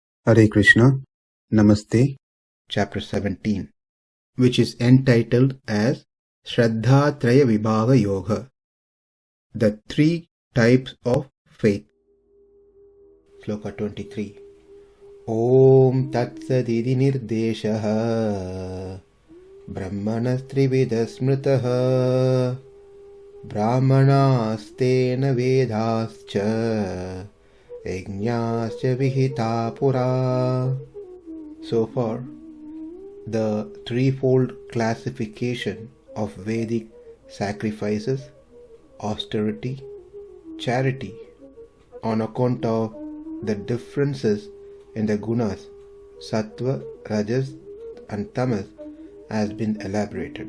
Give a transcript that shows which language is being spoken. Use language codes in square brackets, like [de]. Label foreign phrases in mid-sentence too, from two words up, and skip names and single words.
[en] Hare Krishna, Namaste, Chapter 17, which is entitled as Shraddha Tri-vidhaḥ Yoga, the three types of faith. Sloka 23. [sa] Om Tatsatiti nirdeśo brahmaṇas tri-vidhaḥ smṛtaḥ brāhmaṇās tena vedāś yajñāś vihitāḥ purā. [en] So far, the threefold classification of Vedic sacrifices, austerity, charity, on account of the differences in the gunas, sattva, rajas and tamas, has been elaborated.